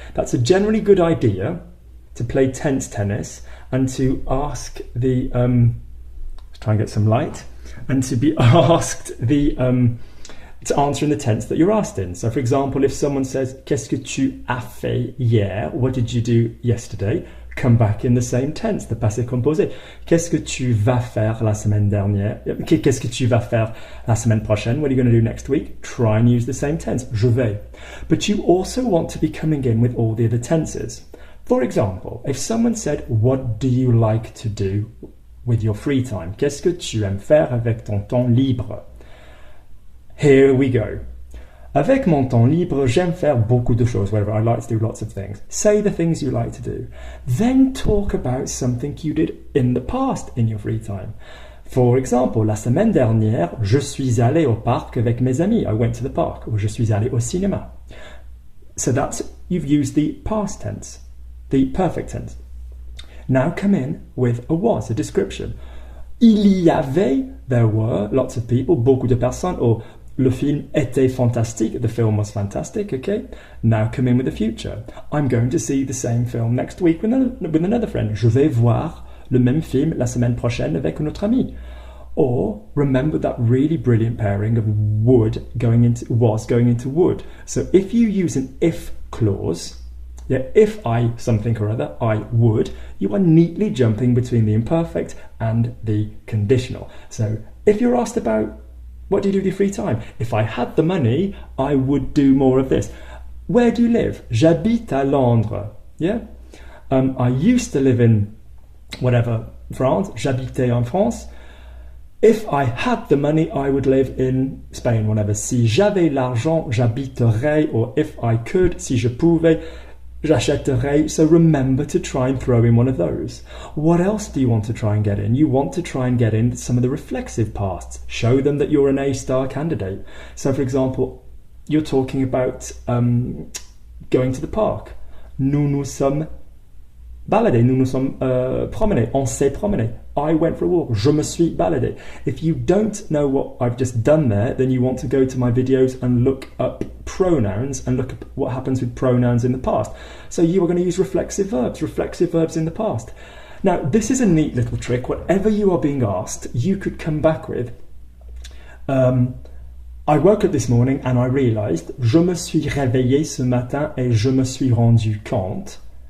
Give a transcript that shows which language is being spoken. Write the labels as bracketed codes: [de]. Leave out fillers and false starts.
[en] That's a generally good idea to play tense tennis and to ask the, let's try and get some light, and to be asked the, to answer in the tense that you're asked in. So for example, if someone says, [fr] qu'est-ce que tu as fait hier? [en] What did you do yesterday? Come back in the same tense, the passé composé. [fr] Qu'est-ce que tu vas faire la semaine dernière? Qu'est-ce que tu vas faire la semaine prochaine? [en] What are you going to do next week? Try and use the same tense, [fr] je vais. [en] But you also want to be coming in with all the other tenses. For example, if someone said, what do you like to do with your free time? [fr] Qu'est-ce que tu aimes faire avec ton temps libre? [en] Here we go. [fr] Avec mon temps libre, j'aime faire beaucoup de choses, whatever. [en] I like to do lots of things. Say the things you like to do. Then talk about something you did in the past in your free time. [fr] For example, la semaine dernière, je suis allé au parc avec mes amis. [en] I went to the park. [fr] Or je suis allé au cinéma. [en] So that's, you've used the past tense, the perfect tense. Now come in with a was, a description. [fr] Il y avait, [en] there were, lots of people, [fr] beaucoup de personnes, or le film était fantastique. [en] The film was fantastic, okay? Now come in with the future. I'm going to see the same film next week with another friend. [fr] Je vais voir le même film la semaine prochaine avec un autre ami. [en] Or remember that really brilliant pairing of would going into was going into would. So if you use an if clause, yeah, if I something or other, I would, you are neatly jumping between the imperfect and the conditional. So if you're asked about what do you do with your free time? If I had the money, I would do more of this. Where do you live? [fr] J'habite à Londres. [en] Yeah? I used to live in whatever, France. [fr] J'habitais en France. [en] If I had the money, I would live in Spain, whatever. [fr] Si j'avais l'argent, j'habiterais. [en] Or if I could, [fr] si je pouvais, j'achèterais. [en] So remember to try and throw in one of those. What else do you want to try and get in? You want to try and get in some of the reflexive pasts. Show them that you're an A-star candidate. So for example, you're talking about going to the park. [fr] Nous nous sommes baladés. Nous nous sommes promenés. On s'est promené. [en] I went for a walk. [fr] Je me suis baladé. [en] If you don't know what I've just done there, then you want to go to my videos and look up pronouns and look at what happens with pronouns in the past. So you are going to use reflexive verbs in the past. Now, this is a neat little trick. Whatever you are being asked, you could come back with, I woke up this morning and I realized, [fr] je me suis réveillé ce matin et je me suis rendu compte.